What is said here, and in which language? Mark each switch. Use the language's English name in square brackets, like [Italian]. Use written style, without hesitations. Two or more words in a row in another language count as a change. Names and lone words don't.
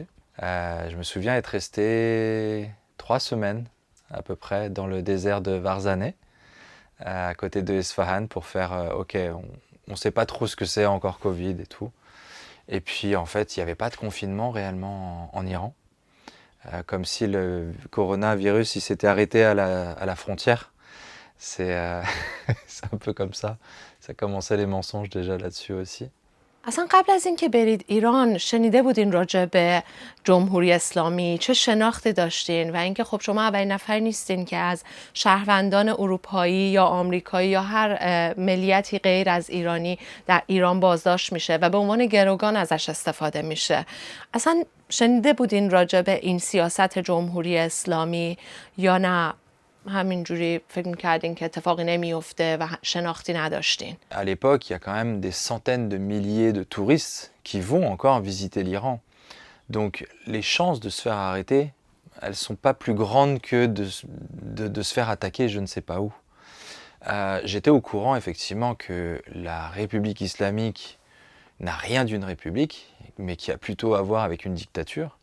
[French] Je me souviens être resté 3 semaines à peu près dans le désert de Varzaneh, à côté de Esfahan, pour faire ok, on ne sait pas trop ce que c'est encore Covid et tout. Et puis en fait, il n'y avait pas de confinement réellement en Iran, comme si le coronavirus il s'était arrêté à la frontière. C'est un peu comme ça. Ça commençait les mensonges déjà là-dessus aussi. [Persian] اصلا قبل از اینکه برید ایران شنیده بودین راجع به جمهوری اسلامی؟ چه شناختی داشتین؟ و اینکه خب شما اولین نفر نیستین که از شهروندان اروپایی یا آمریکایی یا هر ملیتی غیر از ایرانی در ایران بازداشت میشه و به عنوان گروگان ازش استفاده میشه. اصلا شنیده بودین راجع به این سیاست جمهوری اسلامی یا نه همینجوری فکر می‌کردین که اتفاقی نمیفته و شناختی نداشتین؟ [French] À l'époque, il y a quand même des centaines de milliers de touristes qui vont encore visiter l'Iran. Donc les chances de se faire arrêter, elles ne sont pas plus grandes que de se faire attaquer je ne sais pas où. J'étais au courant effectivement que la République islamique n'a rien d'une république, mais qui a plutôt à voir avec une dictature.